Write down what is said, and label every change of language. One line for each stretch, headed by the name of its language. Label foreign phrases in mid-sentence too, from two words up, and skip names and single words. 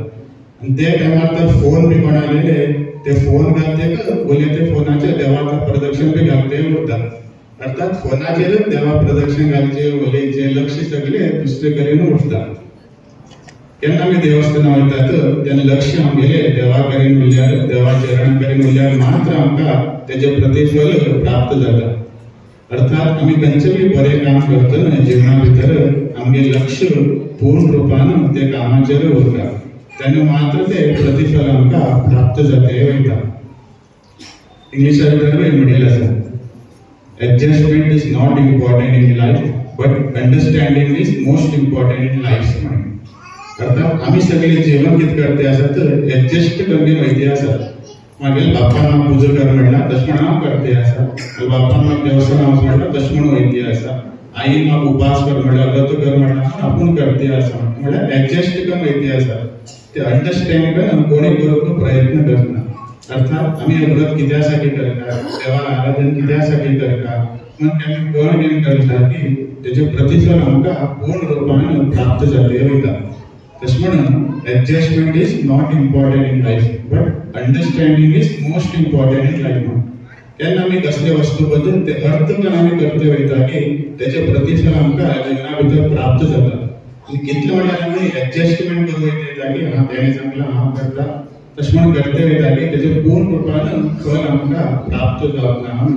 Konkani: आनी ते टायमार तर फोन बी कोणाले ते फोन घालते उलय ते फोनाचेर देवाक प्रदक्षिण बी घालते उरतात. अर्थात फोनाचेरच देवा प्रदक्षिण घालचे, उलयचे, लक्ष सगळे दुसरे कडेन उरता. केन्ना आमी देवस्थानां वयतात तेन्ना लक्ष आमगेले देवा कडेन उरल्यार, देवा चरणा कडेन उरल्यार मात्र आमकां तेजे प्रतिफल प्राप्त जाता. अर्थात आमी खंयचे बी बरें काम करतना जिवना भितर आमगे लक्ष पूर्ण रुपान ते कामाचेर उरता, तेन्ना मात्र ते प्रतिफल आमकां प्राप्त जाते वयता. इंग्लिशा भितर म्हणिल्लें आसा,
English: adjustment is not important in life but understanding is most important in life
Konkani: म्हणून. अर्थात आमी सगळे जीवन कितें करते आसात एडजस्ट करपी वयते आसात. मागीर बापान म्हाका पूजा कर म्हणल्यार तशें म्हणून हांव करते आसा, बापान म्हाका देवस्थानां वच म्हणल्यार तशें म्हणून वयते आसा. आई म्हाका उपास कर म्हळ्यार व्रत कर म्हळ्यार आपूण करते आसा म्हळ्यार एडजस्ट करून वयते आसा ते अंडरस्टँड करून कोणी करपाक प्रयत्न करना. अर्थात आम्ही हे व्रत कित्यासाठी करता, देवाला आराधन कित्यासाठी करता, मग आम्ही कळण घेवन करता की त्याचे प्रतिफल आमकां पूर्ण रूपान प्राप्त जाले वयता. तशें म्हणून
English: adjustment is not important in life but understanding is most important in life.
Konkani: तेन्ना आमी कसले वस्तू बद्दल ते अर्थ करून आमी करते वयता की तेचे प्रतिफल आमकां जिवना भितर प्राप्त जाता. कितले म्हळ्यार आमी एडजस्टमेंट करून वयता की हां तेणे सांगलां हांव करता तशें म्हणून करते वयता की तेचे पूर्ण रूपान फळ आमकां प्राप्त जावना आमी.